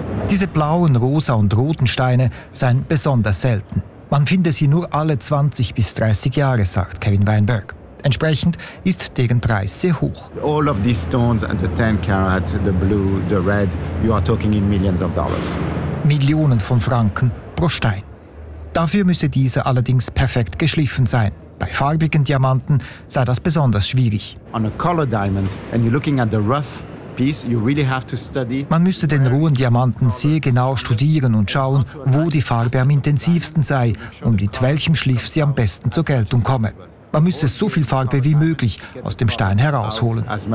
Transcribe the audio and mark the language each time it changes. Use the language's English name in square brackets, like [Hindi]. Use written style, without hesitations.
[German] Diese blauen, rosa und roten Steine seien besonders selten. Man finde sie nur alle 20 bis 30 Jahre, sagt Kevin Weinberg. Entsprechend ist deren Preis sehr hoch. [English] All of these stones at the 10 carat, the blue, the red, you are talking in millions of dollars. [German] Millionen von Franken pro Stein. Dafür müsse dieser allerdings perfekt geschliffen sein. Bei farbigen Diamanten sei das besonders schwierig. [English] On a color diamond and you're looking at the rough piece, you really have to study. [German] Man müsste den rohen Diamanten sehr genau studieren und schauen, wo die Farbe am intensivsten sei und mit welchem Schliff sie am besten zur Geltung komme. Man müsse so viel Farbe wie möglich aus dem Stein herausholen.